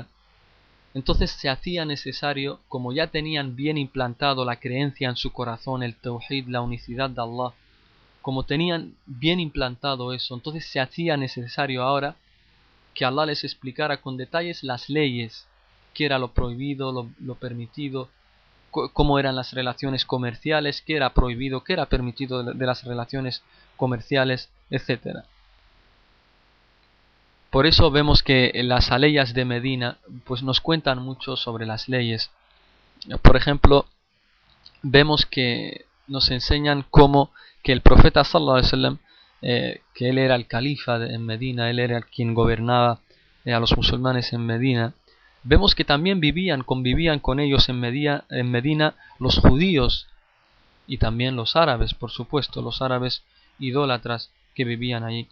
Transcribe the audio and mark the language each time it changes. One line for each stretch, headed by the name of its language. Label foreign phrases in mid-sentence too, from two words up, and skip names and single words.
Spanish: Entonces se hacía necesario, como ya tenían bien implantado la creencia en su corazón, el tawhid, la unicidad de Allah, como tenían bien implantado eso, entonces se hacía necesario ahora que Allah les explicara con detalles las leyes, qué era lo prohibido, lo permitido, cómo eran las relaciones comerciales, qué era prohibido, qué era permitido de las relaciones comerciales, etc. Por eso vemos que las aleyas de Medina pues nos cuentan mucho sobre las leyes. Por ejemplo, vemos que nos enseñan cómo que el profeta
Arabic: صلى الله عليه وسلم,
Spanish: que él era el califa en Medina, él era quien gobernaba a los musulmanes en Medina. Vemos que también convivían con ellos en Medina los judíos y también los árabes, por supuesto, los árabes idólatras que vivían allí.